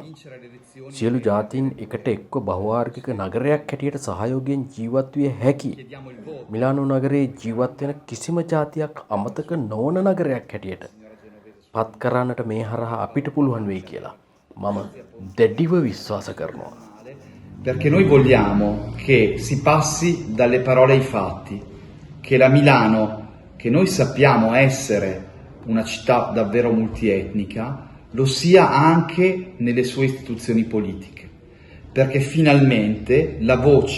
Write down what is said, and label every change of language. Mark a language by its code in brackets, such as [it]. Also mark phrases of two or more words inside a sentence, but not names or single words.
[si] සියලු ජාතීන් එකට එක්ව බහුවාර්ගික නගරයක් හැටියට සහයෝගයෙන් ජීවත් විය හැකි. මිලානෝ නගරේ ජීවත් වෙන කිසිම ජාතියක් අමතක නොවන නගරයක් හැටියට පත් කරන්නට මේ හරහා අපිට පුළුවන් වෙයි කියලා මම දැඩිව විශ්වාස කරනවා. [it] Perché noi vogliamo che si passi dalle parole ai fatti, che la Milano, che noi sappiamo essere una città davvero multietnica, lo sia anche nelle sue istituzioni politiche, perché finalmente la voce